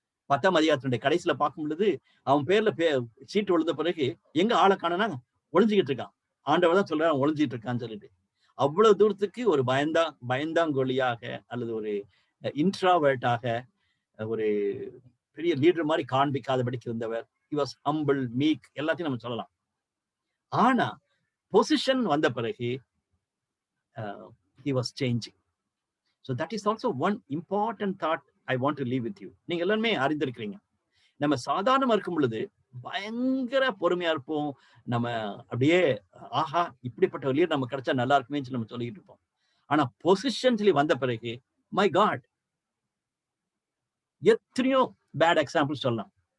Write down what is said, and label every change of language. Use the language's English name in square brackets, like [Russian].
[Tamil] 10ஆம் அதிகாரத்தினுடைய கடைசியில பார்க்கும் பொழுது அவன் பேர்ல சீட்டு விழுந்த பிறகு எங்க ஆளை காணனா ஒளிஞ்சுக்கிட்டு இருக்கான். ஆண்டவர் தான் சொல்றான் ஒளிஞ்சிட்டு இருக்கான்னு சொல்லிட்டு. அவ்வளவு தூரத்துக்கு ஒரு பயந்தாங்கொழியாக அல்லது ஒரு இன்ட்ராவர்ட்டாக ஒரு பெரிய லீடர் மாதிரி காண்பிக்காதபடிக்கு இருந்தவர். [English] he was humble, meek, [Tamil] எல்லாத்தையும் நம்ம சொல்லலாம். ஆனா பொசிஷன் வந்த பிறகு [English] he was changing. So that is also one important thought I want to leave with you. [Tamil] நீங்க எல்லாருமே அறிந்திருக்கிறீங்க. நம்ம சாதாரணமா இருக்கும் பொழுது பயங்கர பொறுமையா இருப்போம். நம்ம அப்படியே ஆஹா இப்படிப்பட்ட ஒரு லீடர் நம்ம கிடைச்சா நல்லா இருக்குமேன்னு நம்ம சொல்லிட்டு இருப்போம். ஆனா பொசிஷன் சொல்லி வந்த பிறகு [English] my God, [Tamil] எத்தனையோ பேட் எக்ஸாம்பிள் சொல்லலாம்.